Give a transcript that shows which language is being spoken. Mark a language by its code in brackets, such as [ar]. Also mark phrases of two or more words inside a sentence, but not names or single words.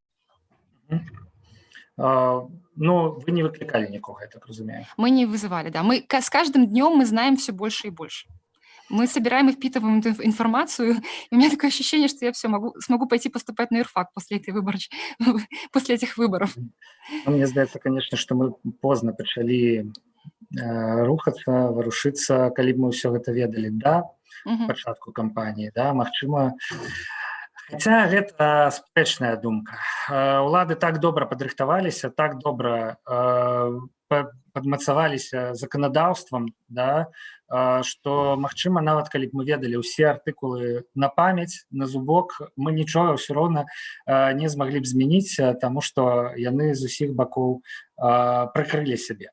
[ru] Ну, вы не выкликали никого, я так разумею. Мы не вызывали, да. С каждым днем мы знаем все больше и больше. Мы собираем и впитываем эту информацию, и у меня такое ощущение, что я смогу пойти поступать на юрфак после этих выборов. [be] Ну, мне здаецца, [ru] конечно, что мы поздно [be] пачалі рухацца, варушыцца, калі б мы ўсё гэта ведалі да пачатку кампаніі, да, магчыма. Хаця гэта спрэчная думка. Улады так добра падрыхтаваліся, так добра падмацаваліся заканадаўствам, да, што, магчыма, нават калі б мы ведалі ўсе артыкулы на памяць, на зубок, мы нічога ўсё роўна не змаглі б змяніць, таму што яны з усіх бакоў прыкрылі сябе.